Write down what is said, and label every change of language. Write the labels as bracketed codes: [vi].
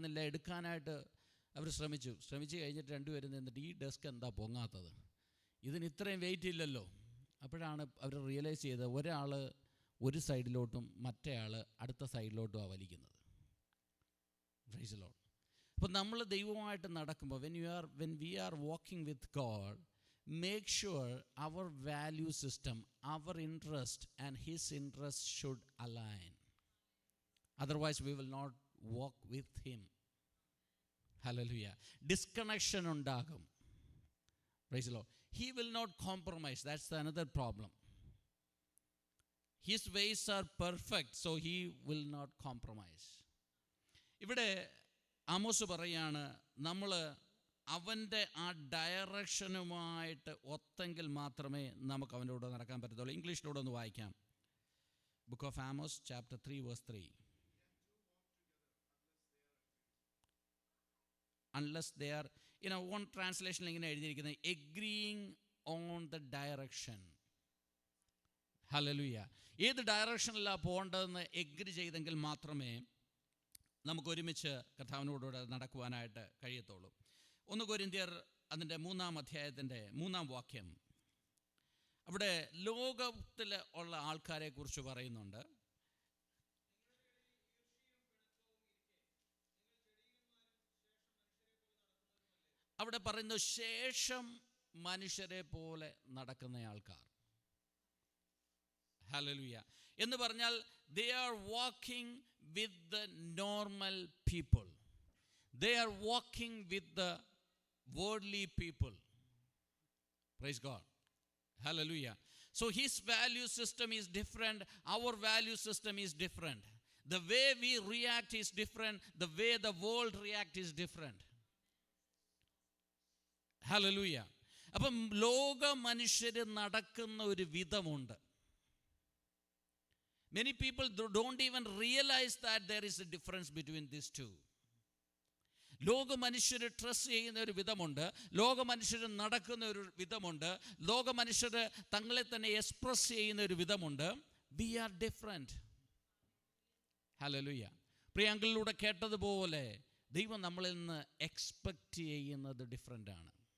[ml] എടുക്കാനായിട്ട് അവർ ശ്രമിച്ചു കഴിഞ്ഞിട്ട് രണ്ടുപേരും നിന്നിട്ട് ഈ ഡെസ്ക് എന്താ പൊങ്ങാത്തത്, ഇതിന് ഇത്രയും വെയിറ്റ് ഇല്ലല്ലോ. അപ്പോഴാണ് അവർ റിയലൈസ് ചെയ്തത്, ഒരാൾ ഒരു സൈഡിലോട്ടും മറ്റേ ആൾ അടുത്ത സൈഡിലോട്ടുമാണ് വലിക്കുന്നത്. [en] Praise the Lord. [ml] അപ്പോൾ നമ്മൾ ദൈവമായിട്ട് നടക്കുമ്പോൾ [en] when we are walking with God, make sure our value system, our interest and His interest should align. Otherwise we will not walk with Him. Hallelujah. Disconnection [ml] undagum. [en] Praise the Lord. He will not compromise. That's another problem. His ways are perfect, so He will not compromise. [ml] ഇവിടെ Amos പറയാണ്, നമ്മൾ അവൻ്റെ ആ ഡയറക്ഷനുമായിട്ട് ഒത്തെങ്കിൽ മാത്രമേ നമുക്ക് അവൻ്റെ കൂടെ നടക്കാൻ പറ്റത്തുള്ളൂ. ഇംഗ്ലീഷിലൂടെ ഒന്ന് വായിക്കാം. Book of Amos chapter 3 verse 3. [en] Unless they are, one translation [ml] ഇങ്ങനെ എഴുതിയിരിക്കുന്നത് [en] agreeing on the direction. Hallelujah. [ml] ഏത് ഡയറക്ഷനിലാണ് പോകേണ്ടതെന്ന് എഗ്രി ചെയ്തെങ്കിൽ മാത്രമേ നമുക്ക് ഒരുമിച്ച് കർത്താവിനോടുകൂടെ നടക്കുവാനായിട്ട് കഴിയത്തുള്ളൂ. 1 കൊരിന്ത്യർ അതിൻ്റെ 3-ാം അധ്യായത്തിൻ്റെ 3-ാം വാക്യം, അവിടെ ലോകത്തിൽ ഉള്ള ആൾക്കാരെ കുറിച്ച് പറയുന്നുണ്ട്. അവിടെ പറയുന്നു, ശേഷം മനുഷ്യരെ പോലെ നടക്കുന്ന ആൾക്കാർ. ഹല്ലേലൂയ. എന്ന് പറഞ്ഞാൽ [en] they are walking with the normal people. They are walking with the worldly people. Praise God. Hallelujah. So His value system is different. Our value system is different. The way we react is different. The way the world react is different. Hallelujah. [ml] അപ്പം ലോക മനുഷ്യർ നടക്കുന്ന ഒരു വിധമുണ്ട്. [en] Many people don't even realize that there is a difference between these two. [ml] ലോക മനുഷ്യർ trust ചെയ്യുന്ന ഒരു വിധമുണ്ട്, ലോക മനുഷ്യർ നടക്കുന്ന ഒരു വിധമുണ്ട്, ലോക മനുഷ്യർ തങ്ങളെ തന്നെ എക്സ്പ്രസ് ചെയ്യുന്ന ഒരു വിധമുണ്ട്. [en] We are different. [ml] ഹല്ലേലൂയ. പ്രിയങ്കളിലൂടെ കേട്ടതുപോലെ ദൈവം നമ്മളിൽ നിന്ന് എക്സ്പെക്റ്റ് ചെയ്യുന്നത് ഡിഫറെൻ്റ് ആണ്.